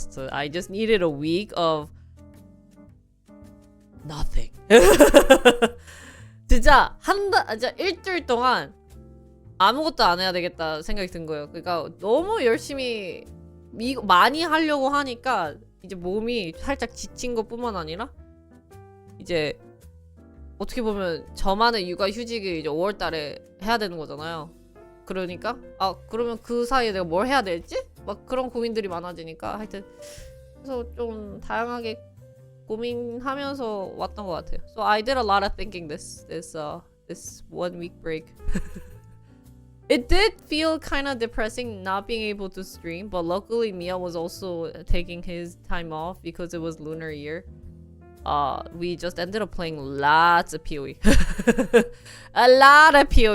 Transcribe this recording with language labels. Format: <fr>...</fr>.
<en>I just needed a week of nothing.</en> <ko>진짜 진짜 일주일 동안 아무것도 안 해야 되겠다 생각이 든 거예요. 그러니까 너무 열심히 많이 하려고 하니까 이제 몸이 살짝 지친 것뿐만 아니라 이제 어떻게 보면 저만의 육아 휴직을 이제 5월달에 해야 되는 거잖아요. 그러니까 그러면 그 사이에 내가 뭘 해야 될지 막 그런 고민들이 많아지니까 하여튼 그래서 좀 다양하게 고민하면서 왔던 것 같아요.</ko> <en>So I did a lot of thinking this 1 week break. It did feel kind of depressing not being able to stream, but luckily Mia was also taking his time off because it was lunar year. We just ended up playing lots of PoE. A lot of PoE.</en>